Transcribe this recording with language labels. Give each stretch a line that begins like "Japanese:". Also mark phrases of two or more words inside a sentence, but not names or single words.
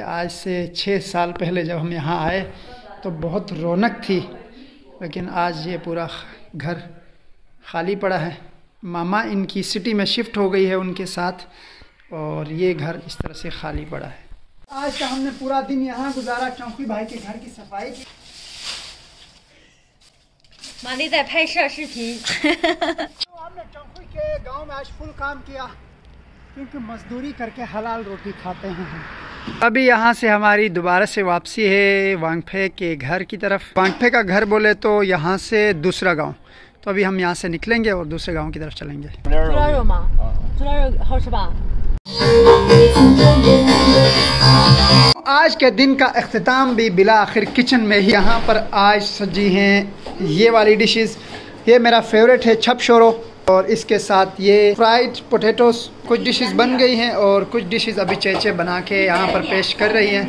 Hindi: आज से 6 साल पहले जब हम यहाँ आए तो बहुत रौनक थी, लेकिन आज ये पूरा घर खाली पड़ा है। मामा इनकी सिटी में शिफ्ट हो गई है उनके साथ और ये घर इस तरह से खाली पड़ा है। आज का हमने पूरा दिन यहाँ गुजारा, चौकी भाई के घर की सफाई की।
Chinese: 玛丽在拍摄视频。
Hindi: हमने चौकी के गांव में आज फुल काम किया क्योंकि मजदूरी करके हलाल रोटी खाते हैं हम। अभी यहाँ से हमारी दोबारा से वापसी है वांगफे के घर की तरफ। वांगफे का घर बोले तो यहाँ से दूसरा गांव, तो अभी हम यहाँ से निकलेंगे और दूसरे गांव की तरफ चलेंगे।
Chinese: 猪腰肉吗？猪腰肉好吃吧？
Hindi: आज के दिन का अख्तिताम भी बिला आखिर किचन में ही। यहाँ पर आज सजी हैं ये वाली डिशेस। ये मेरा फेवरेट है छप शोरो और इसके साथ ये फ्राइड पोटैटोस। कुछ डिशेस बन गई हैं और कुछ डिशेस अभी चेचे बना के यहाँ पर पेश कर रही हैं।